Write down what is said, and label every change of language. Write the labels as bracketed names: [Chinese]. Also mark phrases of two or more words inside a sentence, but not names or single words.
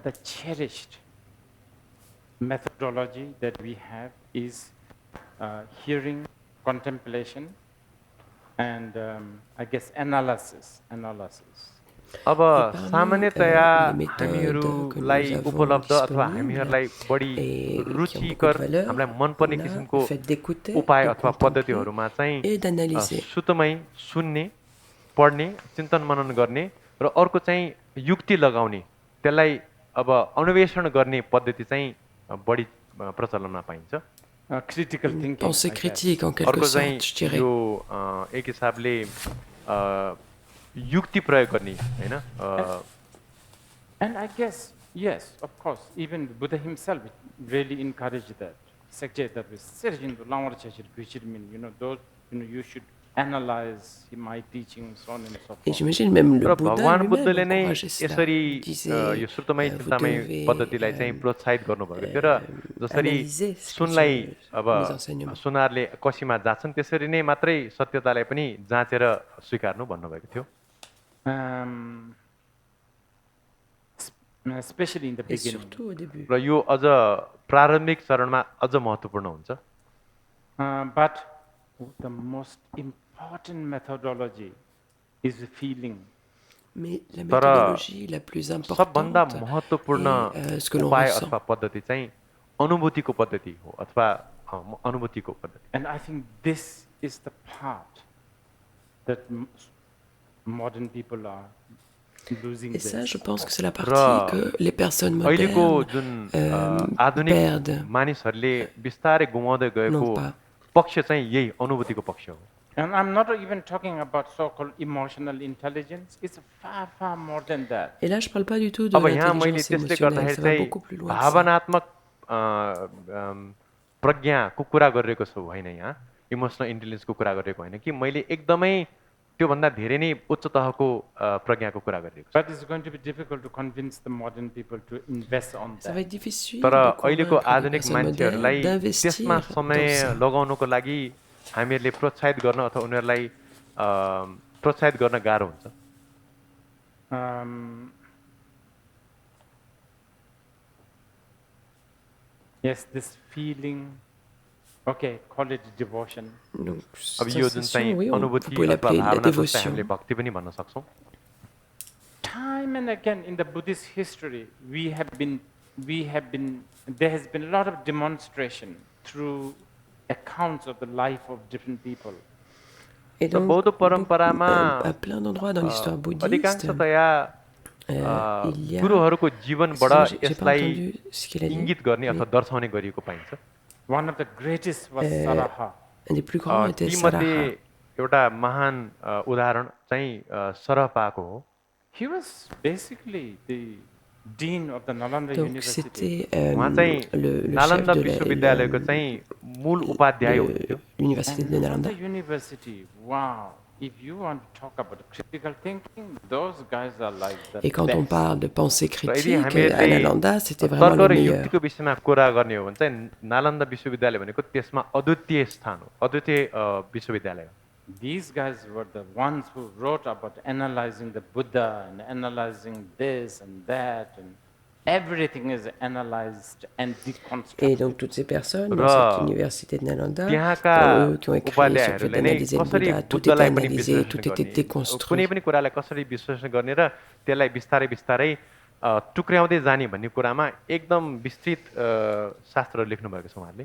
[English] the cherished methodology that we have is hearing, contemplation, and I guess analysis. [Nepali] अब सामान्यतया हामीहरूलाई उपलब्ध अथवा हामीहरूलाई बढी रुचिकर हामीलाई मनपर्ने किसिमको उपाय अथवा पद्धतिहरूमा चाहिँ सुतमै सुन्ने, पढ्ने, चिन्तन मनन गर्ने र अर्को चाहिँ युक्ति लगाउने, त्यसलाई अब अन्वेषण गर्ने पद्धति चाहिँ बढी प्रचलनमा पाइन्छ. [English] Critical thinking. [French] Pensée critique, en quelque [Nepali] अर्को [French] sorte, [Nepali] चाहिँ [French] je dirais. [Nepali] यो एक हिसाबले युक्ति प्रयोग गर्ने हैन. [English] And I guess, yes, of course, even Buddha himself really encouraged that. You should analyze my teachings, so on and so [French] Et [English] forth. [French] j'imagine même le [Nepali] र [French] Bouddha [Nepali] भगवान [French] lui-même [Nepali] बुद्धले नै [French] encourageait cela. [Nepali] यसरी [French] Il disait, [Nepali] यो श्रुतमय [French] vous [Nepali] चिन्तामय [French] devez, [Nepali] पद्धतिलाई चाहिँ प्रोत्साहित गर्नुभएको थियो र जसरी [French] analyser ce que [Nepali] सुनलाई अब [French] mes enseignements. [Nepali] सुनारले कसीमा जान्छन् त्यसरी नै मात्रै सत्यतालाई पनि जाँचेर स्वीकार्नु भन्नुभएको थियो. [English] Especially in the [French] Et [English] beginning. [French] surtout au début. [Nepali] र यो अझ प्रारम्भिक चरणमा अझ महत्त्वपूर्ण हुन्छ. [English] But the most important methodology is the feeling. [French] Mais la méthodologie la plus importante [Nepali] सबभन्दा महत्त्वपूर्ण [French] est ce que l'on [Nepali] उपाय [French] ressent. [Nepali] अथवा पद्धति चाहिँ अनुभूतिको पद्धति हो अथवा अनुभूतिको पद्धति. [English] And I think this is the part that modern people are losing. [French] Et ça, [English] this. [French] je pense que c'est la partie que les personnes [Nepali] अहिलेको [French] modernes [Nepali] जुन आधुनिक [French] perdent. [Nepali] मानिसहरूले बिस्तारै गुमाउँदै गएको [French] Non pas. [Nepali] पक्ष चाहिँ यही अनुभूतिको पक्ष हो. [English] And I'm not even talking about so-called emotional intelligence. It's far, far more than that. [French] Et là, je parle pas du tout de [Nepali] अब यहाँ मैले [French] l'intelligence [Nepali] त्यसले [French] émotionnelle, [Nepali] गर्दाखेरि [French] ça va [Nepali] चाहिँ [French] beaucoup plus loin que ça. [Nepali] भावनात्मक प्रज्ञाको कुरा गरिरहेको छु होइन. यहाँ [English] emotional intelligenceको [Nepali] कुरा गरिरहेको होइन कि मैले एकदमै त्योभन्दा धेरै नै उच्च तहको प्रज्ञाको कुरा गरिरहेको छु. [English] But it's going to be difficult to convince the modern people to invest on [French] Ça va [English] that. [French] être difficile [Nepali] तर [French] de [Nepali] अहिलेको [French] convaincre les [Nepali] आधुनिक [French] personnes modernes [Nepali] मान्छेहरूलाई [French] d'investir [Nepali] त्यसमा [French] dans [Nepali] समय [French] ça. [Nepali] लगाउनको लागि हामीहरूले प्रोत्साहित गर्न अथवा उनीहरूलाई प्रोत्साहित गर्न गाह्रो हुन्छ. [English] Yes, this feeling, okay, call it devotion. [French] Donc, [Nepali] अब यो जुन [French] sensation, [Nepali] चाहिँ [French] oui, vous [Nepali] अनुभूति [French] pouvez [Nepali] अथवा [French] l'appeler la [Nepali] भावना जस्तै [French] dévotion. [Nepali] हामीले भक्ति पनि भन्न सक्छौँ. [English] Time and again in the Buddhist history, there has been a lot of demonstration through accounts of the life of different people. [French] Et donc, [Nepali] बौद्ध परम्परामा [French] à plein d'endroits dans l'histoire bouddhiste, [Nepali] अधिकांशतया [French] il y a, [Nepali] गुरुहरूको जीवनबाट [French] j'ai pas [Nepali] यसलाई [French] entendu ce qu'il a dit, [Nepali] इङ्गित गर्ने अथवा दर्शाउने गरिएको पाइन्छ [English] One of the greatest was Saraha. [French] un des plus grands était [Nepali] तीमध्ये [French] Saraha. [Nepali] एउटा महान उदाहरण चाहिँ सरपाको हो [English] He was basically the dean of the Nalanda [French] Donc [English] University. [French] c'était [Nepali] उहाँ चाहिँ [French] le [Nepali] नालन्दा [French] chef de [Nepali] विश्वविद्यालयको चाहिँ मूल उपाध्याय हुनुहुन्थ्यो [French] l'université de Nalanda. [English] Nalanda University, wow. If you want to talk about critical thinking, those guys are like the [French] Et quand on [English] best. [French] parle de pensée [Nepali] यदि [French] critique, à [Nepali] हामीहरूले [French] Nalanda, c'était vraiment [Nepali] तर्क [French] le [Nepali] र [French] meilleur. [Nepali] युक्तिको विषयमा कुरा गर्ने हो भने चाहिँ नालन्दा विश्वविद्यालय भनेको त्यसमा अद्वितीय स्थान हो अद्वितीय विश्वविद्यालय हो [English] These guys were the ones who wrote about analyzing the Buddha and analyzing this and that, and everything is analyzed and [French] Et [English] deconstructed. [French] donc toutes ces personnes dans cette université de Nalanda, [Nepali] त्यहाँका [French] eux qui ont écrit sur le fait [Nepali] उपाध्यायहरूले नै [French] d'analyser le [Nepali] कसरी [French] Bouddha, tout était [Nepali] बुद्धलाई पनि [French] analysé, tout [Nepali] विश्लेषण [French] était [Nepali] गर्ने [French] déconstruit. [Nepali] कुनै पनि कुरालाई कसरी विश्लेषण गर्ने र त्यसलाई बिस्तारै बिस्तारै टुक्र्याउँदै जाने भन्ने कुरामा एकदम विस्तृत शास्त्र लेख्नु भएको छ उहाँहरूले